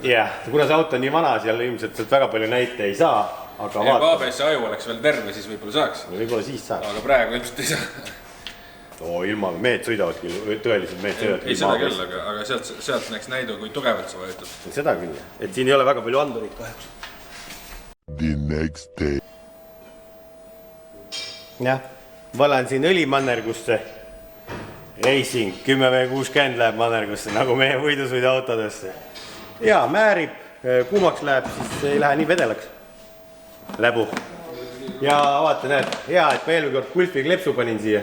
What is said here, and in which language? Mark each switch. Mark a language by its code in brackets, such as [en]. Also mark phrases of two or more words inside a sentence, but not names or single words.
[et] Jah, kuna see auto on nii vana, seal ilmselt sealt väga palju näite ei saa. Aga ABS-i aju oleks veel terve, siis võib-olla saaks. Võib-olla siis saaks. Aga praegu ilmselt ei saa. Ilma mehed sõidavadki, tõeliselt mehed sõidavadki. Ei seda küll, aga sealt näeks näidu, kui tugevalt sa vajutud. Seda küll, et siin ei ole väga palju andurid kahjuks. [en] The next day. [et] Jah, valan siin õlimannergusse. Racing 10V60 läheb mannergusse, nagu meie võidusõidu autodesse. Ja määrib, kuumaks läheb, siis ei lähe nii vedelaks. Läbu. Ja vaata, näed, hea, et ma eelmine kord Gulfi klepsu panin siia.